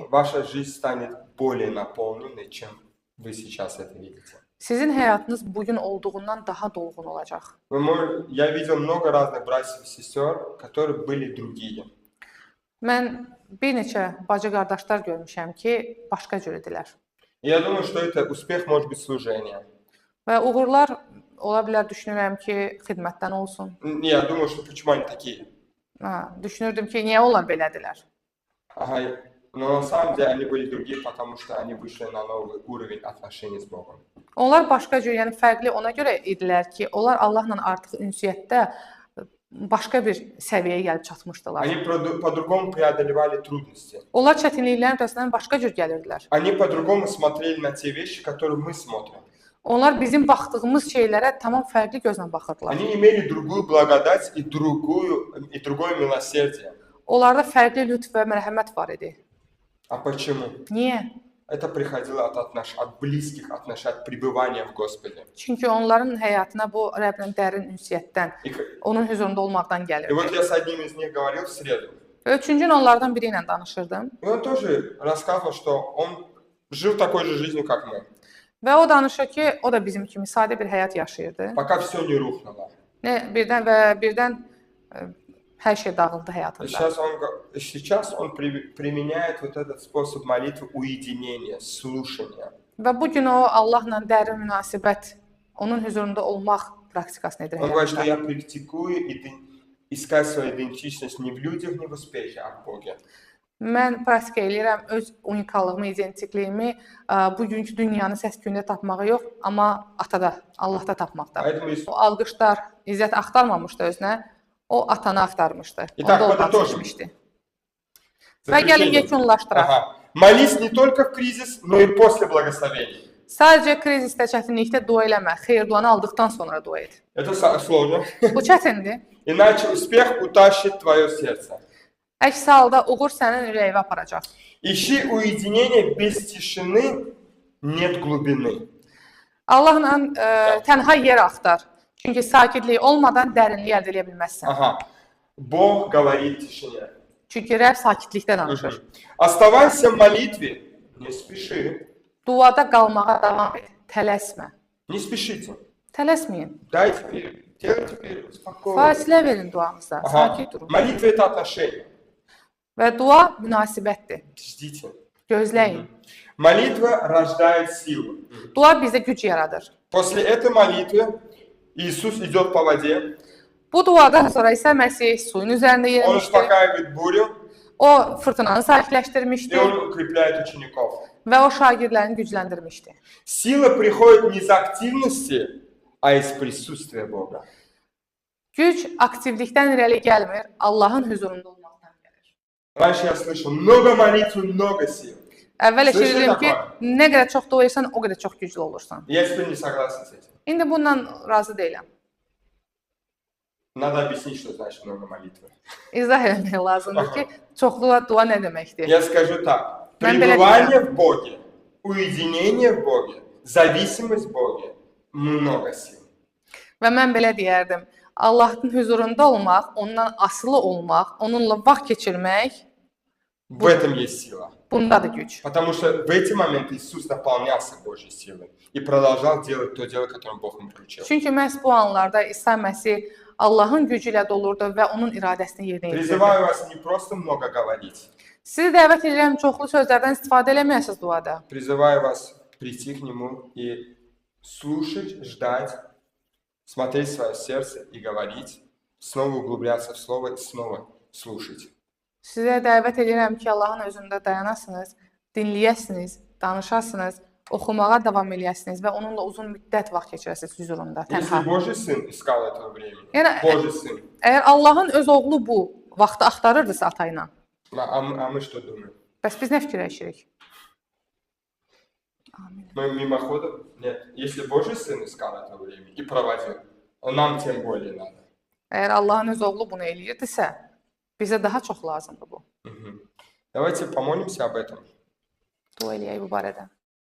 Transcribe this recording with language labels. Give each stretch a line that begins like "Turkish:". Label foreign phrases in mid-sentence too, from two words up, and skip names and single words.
Russian: ваша жизнь станет более наполненной, чем вы сейчас это видите.
Azerbaijani: sizin həyatınız bugün olduğundan daha dolğun olacaq.
Russian: Я видел много разных братьев и сестер, которые были другие.
Azerbaijani: Mən bir neçə bacı-qardaşlar görmüşəm ki, başqa cür idilər.
Russian: И я думаю, что это успех может быть служение.
Azerbaijani: Və uğurlar ola bilər düşünürəm ki, xidmətdən olsun.
Russian: Я думаю, что почему они такие?
Azerbaijani: Düşünürdüm ki, niyə onlar belədilər?
Russian: Ага, но на самом деле они были другие, потому что они вышли на новый уровень отношений с Богом.
Azerbaijani: Onlar başqa cür, yəni fərqli ona görə idilər ki, onlar Allahla artıq ünsiyyətdə başqa bir səviyyəyə gəlib çatmışdılar.
Russian: Они по-другому преодолевали трудности.
Azerbaijani: Onlar çətinliklərin ötəsindən başqa cür gəlirdilər.
Russian: Они по-другому смотрели на те вещи, которые мы смотрим.
Azerbaijani: Onlar bizim baxdığımız şeylərə tamam fərqli gözlə baxırdılar.
Russian: Они имели другую благодать и другое милосердие.
Azerbaijani: Onlarda fərqli lütf və mərhəmət var idi.
Russian: А почему?
Azerbaijani: Niyə?
Russian: Это приходило от близких отношений, от пребывания в Господе.
Azerbaijani: Çünki onların həyatına bu Rəbblə dərin ünsiyyətdən, onun huzurunda olmaqdan
Russian: И
Azerbaijani: gəlirdi.
Russian: вот я с одним из них говорил в среду.
Azerbaijani: Üçüncü gün onlardan biri ilə danışırdım.
Russian: И он тоже рассказывал, что он жил такой же жизнью, как мы.
Azerbaijani: Və o danışır ki, o da bizim kimi sadə bir həyat yaşayırdı.
Russian: Пока все не рухнуло.
Azerbaijani: Birdən hər şey dağıldı həyatında.
Russian: Сейчас он применяет вот этот способ молитвы уединения, слушания.
Azerbaijani: Və bu gün o Allahla dərin münasibət, onun huzurunda olmaq praktikasını edir
Russian: Он говорит, что
Azerbaijani: həyatında.
Russian: я практикую искать свою идентичность не в людях, не в успехе, а в Боге.
Azerbaijani: Mən praktik eləyirəm öz unikallığımı, identikliyimi bugünkü dünyanın səs-küyündə tapmağı yox, amma atada, Allahda tapmaqda. O alqışlar, izzət axtarmamışdı özünə, o atanı axtarmışdı. Onda olmaq seçmişdi. Və gəlin yekunlaşdıraq.
Russian: Молись не только в кризис, но и после благословений.
Azerbaijani: Sadəcə krizisdə, çətinlikdə dua eləmə, xeyir-duanı aldıqdan sonra dua et.
Russian: Это сложно.
Azerbaijani: Bu çətindir.
Russian: Иначе успех утащит твое сердце.
Azerbaijani: Əks halda uğur sənin ürəyinə aparacaq.
Russian: Ищи уединение, без тишины нет глубины.
Azerbaijani: Allahla tənha yer axtar. Çünki sakitlik olmadan dərinlik əldə edə bilməzsən.
Russian: Ага. Бог говорит в тишине.
Azerbaijani: Çünki Rəbb sakitlikdə danışır.
Russian: Оставайся в молитве, не спеши.
Azerbaijani: Duada qalmağa davam et, tələsmə.
Russian: Не спешите.
Azerbaijani: Tələsməyin.
Russian: Делайте спокойно.
Azerbaijani: Fasilə verin duanızda, sakit durun.
Russian: Молитва это отношение.
Azerbaijani: Və dua münasibətdir.
Russian: Ждите.
Azerbaijani: Gözləyin.
Russian: Молитва рождает силу.
Azerbaijani: Dua bizdə güc yaradır.
Russian: После этой молитвы Иисус идет по воде.
Azerbaijani: Bu duadan sonra isə Məsih suyun üzərində
Russian: Он
Azerbaijani: yerimişdi.
Russian: успокаивает бурю,
Azerbaijani: O fırtınanı
Russian: и
Azerbaijani: sakitləşdirmişdi
Russian: он укрепляет учеников.
Azerbaijani: və o şagirdlərini gücləndirmişdi.
Russian: Сила приходит не из активности, а из присутствия Бога.
Azerbaijani: Güc aktivlikdən irəli gəlmir, Allahın huzurunda olmaqdan gəlir.
Russian: Раньше я слышал, много молитвы, много сил.
Azerbaijani: Əvvəl eşidirdim ki, nə qədər çox dua etsən, o qədər çox güclü olursan.
Russian: Я теперь не согласен с этим.
Azerbaijani: İndi bundan razı deyiləm.
Russian: Надо объяснить, что значит много молитвы.
Azerbaijani: İzah etmək lazımdır ki, çoxlu dua nə deməkdir?
Russian: Я скажу так. Пребывание в Боге, уединение в Боге, зависимость в Боге, много сил.
Azerbaijani: Və mən belə deyərdim, Allahın huzurunda olmaq, ondan asılı olmaq, onunla vaxt keçirmək,
Russian: В этом есть sила.
Azerbaijani: bundadır güc.
Russian: Потому что в эти моменты Иисус наполнялся Божьей силой и продолжал делать то дело, которое Бог ему поручил.
Azerbaijani: Çünki məhz bu anlarda İsa Məsih Allahın gücü ilə dolurdu və onun iradəsini yerinə yetirdi.
Russian: Призываю вас не просто много говорить.
Azerbaijani: Sizi dəvət edirəm çoxlu sözlərdən istifadə eləməyəsiniz duada.
Russian: Призываю вас прийти к Нему и слушать, ждать, смотреть в свое сердце и говорить, снова углубляться в Слово и снова слушать.
Azerbaijani: Sizə dəvət edirəm ki, Allahın özündə dayanasınız, dinləyəsiniz, danışasınız, oxumağa davam eləyəsiniz və onunla uzun müddət vaxt keçirəsiniz huzurunda,
Russian: Если
Azerbaijani: tənha.
Russian: Божий Сын искал этого времени,
Azerbaijani: Yəni,
Russian: Божий Сын,
Azerbaijani: əgər Allahın öz oğlu bu vaxtı axtarırdısa ata ilə,
Russian: а мы что думаем?
Azerbaijani: bəs biz nə fikirləşirik?
Russian: Мы мимоходом? Нет. Если Божий Сын искал этого времени и проводил, нам тем более надо.
Azerbaijani: Əgər Allahın öz oğlu bunu eləyirdisə, bizə daha çox lazımdır bu.
Russian: Давайте помолимся об этом.
Azerbaijani: Dua eləyək bu barədə.